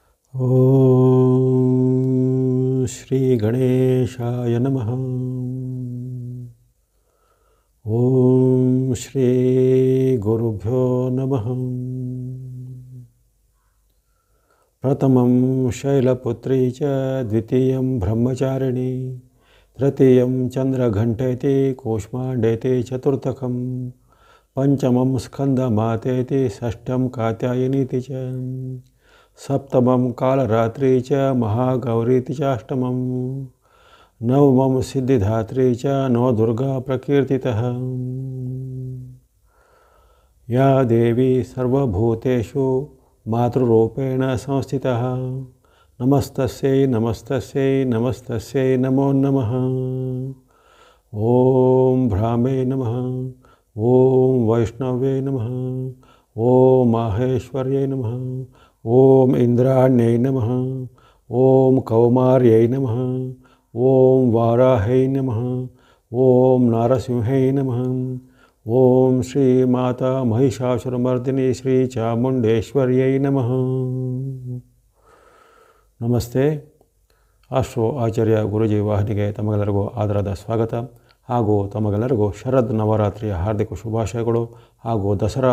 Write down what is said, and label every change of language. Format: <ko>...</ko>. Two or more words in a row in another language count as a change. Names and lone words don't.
<sa>ॐ श्री गणेशाय नमः. ॐ श्री गुरुभ्यो नमः. प्रथमं शैलपुत्री च द्वितीयं ब्रह्मचारिणि तृतीयं चन्द्रघण्टेति कूष्माण्डेति चतुर्थकं पञ्चमं स्कन्दमातेति षष्ठं कात्यायनीति च सप्तमं कालरात्रि च महागौरीति चाष्टमं नवमं सिद्धिधात्रि च नवदुर्गा प्रकीर्तितः. या देवि सर्वभूतेषु मातृरूपेण संस्थितः नमस्तस्यै नमस्तस्यै नमस्तस्यै नमो नमः. ॐ भ्रामे नमः ॐ वैष्णवे नमः. ॐ माहेश्वर्यै नमः ॐ इन्द्राण्यै नमः. ॐ कौमार्यै नमः ॐ वाराहै नमः. ॐ नारसिंहै नमः ॐ श्री माता महिषासुरमर्दिनि श्री चामुण्डेश्वर्यै नमः.</sa> <kn>ನಮಸ್ತೆ. ಆಸ್ಟ್ರೋ ಆಚಾರ್ಯ ಗುರುಜಿ ವಾಹಿನಿಗೆ ತಮಗೆಲ್ಲರಿಗೂ ಆದರದ ಸ್ವಾಗತ ಹಾಗೂ ತಮಗೆಲ್ಲರಿಗೂ ಶರದ್ ನವರಾತ್ರಿಯ ಹಾರ್ದಿಕ ಶುಭಾಶಯಗಳು ಹಾಗೂ ದಸರಾ</kn>